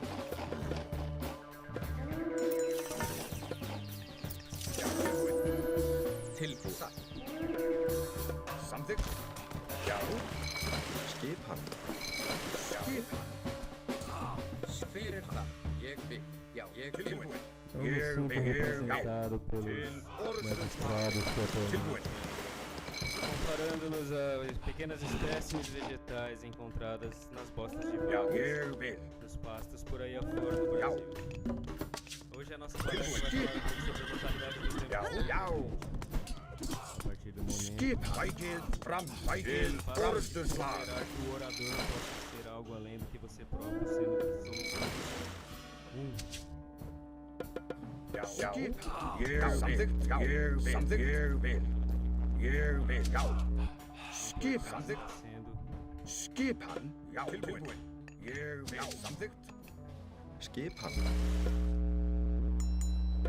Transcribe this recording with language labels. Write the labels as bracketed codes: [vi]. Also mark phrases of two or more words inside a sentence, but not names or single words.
[is] Tilbúin. Samþykkt. Já. Skipan. Hver er það? Ég vil. Já. Ég vil. Tilbúin. [pt] Representado pelos magistrados protonados. Comparando-nos a pequenas espécimes vegetais encontradas nas bostas de vacas, nos pastos por aí afora do Brasil. Hoje a nossa palestra vai falar um pouco sobre a totalidade dos tempos. A partir do momento para considerar que o orador possa ser algo além do que você próprio, sendo que somos [is] Skipan. Já. Tilbúin. Ég vil. Samþykkt. Skipan. Já.